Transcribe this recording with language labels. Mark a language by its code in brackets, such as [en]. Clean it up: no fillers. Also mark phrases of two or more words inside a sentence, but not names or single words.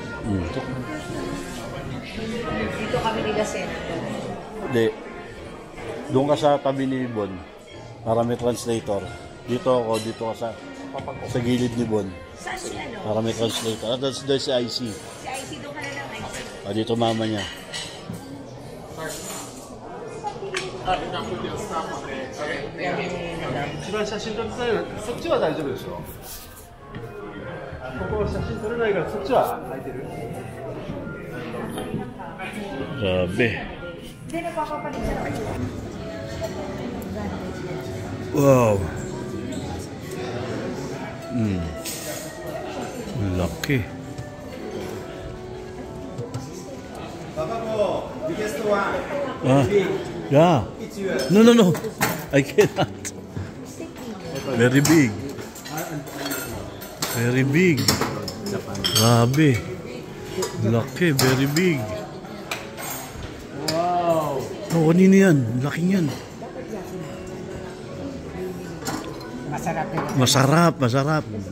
[tl] Dito kami nila Senator. Hindi. Doon ka sa tabi ni Bon. Para may translator. Dito ka sa gilid ni Bon. Saan si ano? Para may translator. At doon si IC. Si IC, doon ka na lang IC. Dito mama niya. [ja] 一番写真撮りたいのそっちは大丈夫でしょここ写真撮れないからそっちは空いてる [tl] Grabe. Hindi, nagpapapalit siya ng Wow. Laki. Yeah. [en] No. I cannot. Very big. [tl] Grabe. Laki, [en] very big. [tl] Wow. Oh, kanina yan. Laki yan. Masarap.